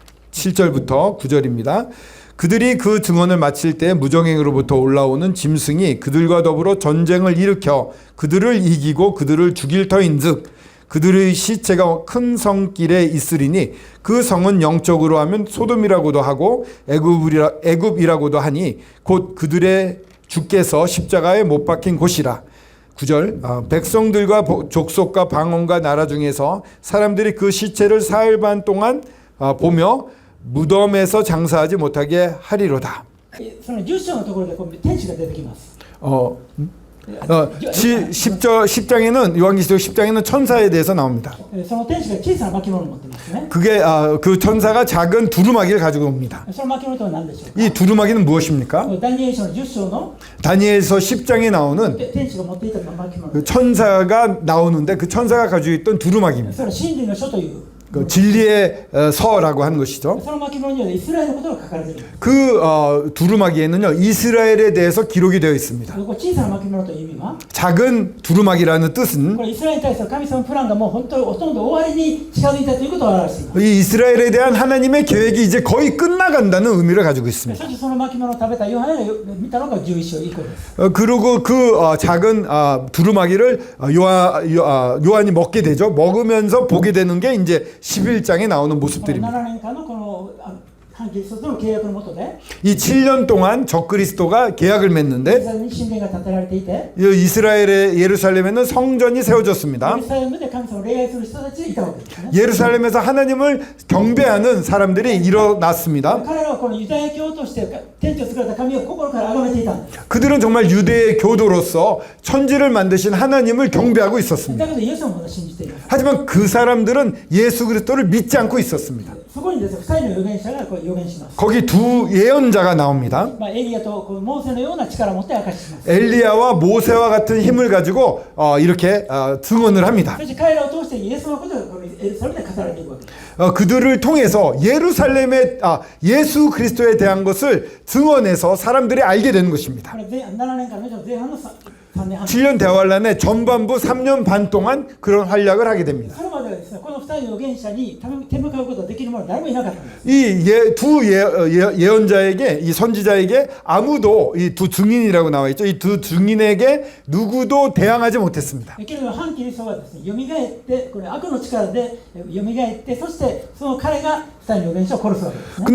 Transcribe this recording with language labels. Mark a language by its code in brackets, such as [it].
[ko] 7절부터 9절입니다. 그들이 그 증언을 마칠 때 무정행으로부터 올라오는 짐승이 그들과 더불어 전쟁을 일으켜 그들을 이기고 그들을 죽일 터인즉 그들의 시체가 큰 성길에 있으리니 그 성은 영적으로 하면 소돔이라고도 하고 애굽이라고도 하니 곧 그들의 주께서 십자가에 못 박힌 곳이라. 9절 백성들과 족속과 방언과 나라 중에서 사람들이 그 시체를 사흘 반 동안 보며 무덤에서 장사하지 못하게 하리로다. [ja] その10章のところでこう天使が出てきます。 [ko] 10장에는 요한계시록 10장에는 천사에 대해서 나옵니다. [ja] その天使が小さな巻物を持ってますね。 [ko] 그게 그 천사가 작은 두루마기를 가지고 옵니다. [ja] その巻物とは何でしょうか。 [ko] 이 두루마기는 무엇입니까? [ja] ダニエル書の10章の [ko] 다니엘서 10장에 나오는 [ja] 天使が持っていた巻物。 [ko] 그 천사가 나오는데 그 천사가 가지고 있던 두루마기입니다. [ja] それは真理の書という。 [ko] 그 진리의 서라고 하는 것이죠. [ja] その巻物にはイスラエルのことが書かれている。 [ko] 그 두루마기에는요 이스라엘에 대해서 기록이 되어 있습니다. [ja] これ小さな巻物という意味は [ko] 작은 두루마기라는 뜻은 [ja] これイスラエルに対する神様のプランがもう本当にほとんど終わりに近づいたということを表しています。 [ko] 이 이스라엘에 대한 하나님의 계획이 이제 거의 끝나간다는 의미를 가지고 [ja] そ [ko] 있습니다. [ja] してその巻物を食べたヨハネが見たのが11章以降です。 [ko] 그리고 그 작은 두루마기를 요한이 먹게 되죠. 먹으면서 보게 되는 게 이제 11장에 나오는 [ja] この [ko] 모습들입니다. [ja] 7年間のこの反キリストとの契約の下で [ko] 이 7년 동안 적그리스도가 계약을 [ja] イス [ko] 맺는데 [ja] ラエルに神殿が建てられていて [ko] 이스라엘의 예루살렘에는 성전이 [ja] エ [ko] 세워졌습니다. [ja] ルサレムで神様を礼拝する人たちがいたわけですね。 [ko] 예루살렘에서 하나님을 경배하는 사람들이 일어났습니다. [ja] 彼らはこのユダヤ教として天地を作られた神を心から崇めていたんです。 [ko] 그들은 정말 유대의 교도로서 천지를 만드신 하나님을 경배하고 [ja] だ [ko] 있었습니다. [ja] けどイエスをまだ信じています。 [ko] 하지만 그 사람들은 예수 그리스도를 믿지 않고 있었습니다. [ja] そこにですね、2人の預言者がこう預言します。 [ko] 거기 두 예언자가 나옵니다. [ja] エリアとこうモーセのような力を持って明かしします。 [ko] 엘리야와 모세와 같은 힘을 가지고 이렇게 증언을 합니다. [ja] そして彼らを通してイエスのことがこのエルサレムで語られていくわけです。 [ko] 그들을 통해서 예루살렘의 예수 그리스도에 대한 것을 증언해서 사람들이 알게 되는 것입니다. [ja] これ7年間の前半の3年半。 [ko] 7년 대환란의 전반부 3년 반 동안 그런 활약을 하게 됩니다. [ja] それまではですね、この2人の預言者に手向かうことができる者は誰もいなかったんです。 [ko] 이 두 예언자에게 이 선지자에게 아무도 이 두 증인이라고 나와 있죠. 이 두 증인에게 누구도 대항하지 못했습니다. [ja] けれども反キリストがですね、蘇ってこれ悪の力で蘇ってそしてその彼が2人の預言者を殺すわけですね。